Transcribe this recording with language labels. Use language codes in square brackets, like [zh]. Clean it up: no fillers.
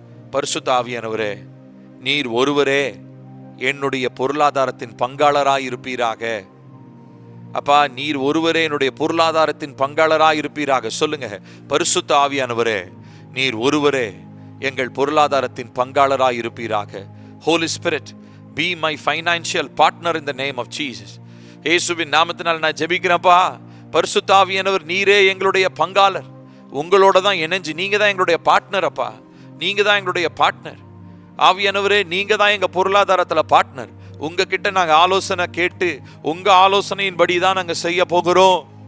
[ta] பரிசுத்த ஆவியானவரே, நீர் ஒருவரே என்னுடைய பொருளாதாரத்தின் பங்காளராய் இருப்பீராக. அப்பா, நீர் ஒருவரே என்னுடைய பொருளாதாரத்தின் பங்காளராய் இருப்பீராக. சொல்லுங்க, பரிசுத்த ஆவியானவரே, நீர் ஒருவரே எங்கள் பொருளாதாரத்தின் பங்காளராய் இருப்பீராக. [en] Holy Spirit, be my financial partner in the name of Jesus. [ta] இயேசுவின் நாமத்தினால் நான் ஜெபிக்கிறேன்ப்பா. பரிசுத்த ஆவியானவர், நீரே எங்களுடைய பங்காளர். உங்களோட தான் இணைஞ்சு, நீங்க தான் எங்களுடைய பார்ட்னர். அப்பா, நீங்க தான் எங்களுடைய பார்ட்னர். ஆவியானவரே, நீங்க தான் எங்க பொருளாதாரத்துல பார்ட்னர். உங்ககிட்ட நாங்க ஆலோசனை கேட்டு உங்க ஆலோசனையின்படி தான் நாங்க செய்ய போகிறோம்.